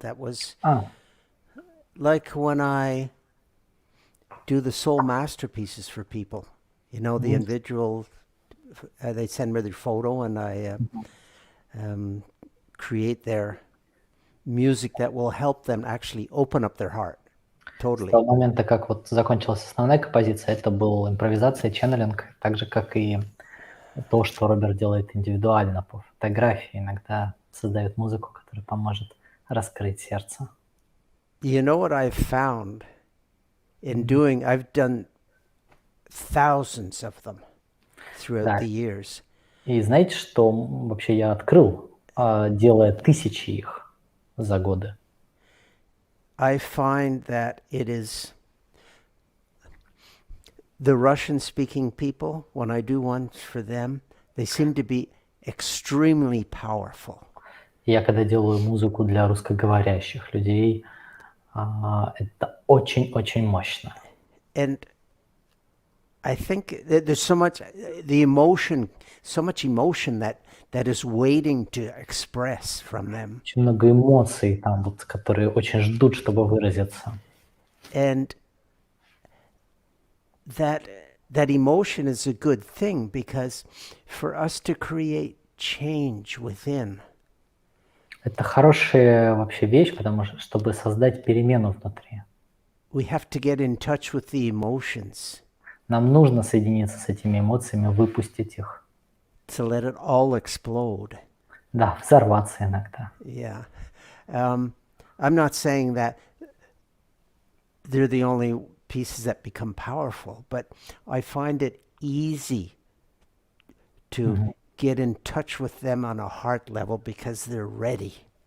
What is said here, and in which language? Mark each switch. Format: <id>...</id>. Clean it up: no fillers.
<en>That was like when I do the soul masterpieces for people. You know, the individual, they send me their photo and I create their music that will help them actually open up their heart. Totally.</en> <ru>С того момента, как вот закончилась основная композиция, это был импровизация, ченнелинг, так же, как и то, что Роберт делает индивидуально по фотографии, иногда создает музыку, которая поможет раскрыть сердце.</ru> <en>You know what I've found in doing, I've done thousands of them throughout the years.</en> <ru>И знаете, что вообще я открыл, делая тысячи их за годы?</ru> <en>I find that it is the Russian-speaking people, when I do one for them, they seem to be extremely powerful.</en> <ru>Я когда делаю музыку для русскоговорящих людей, это очень-очень мощно.</ru> <en>And I think that there's so much emotion that is waiting to express from them.</en> <ru>Очень много эмоций там, вот, которые очень ждут, чтобы выразиться.</ru> <en>And that emotion is a good thing, because for us to create change within.</en> <ru>Это хорошая вообще вещь, потому что, чтобы создать перемену внутри.</ru> <en>We have to get in touch with the emotions.</en> <ru>Нам нужно соединиться с этими эмоциями, выпустить их.</ru> <en>To let it all explode.</en> <ru>Да, взорваться иногда.</ru> <en>Yeah. I'm not saying that they're the only pieces that become powerful, but I find it easy to get in touch with them on a heart level because they're ready.</en>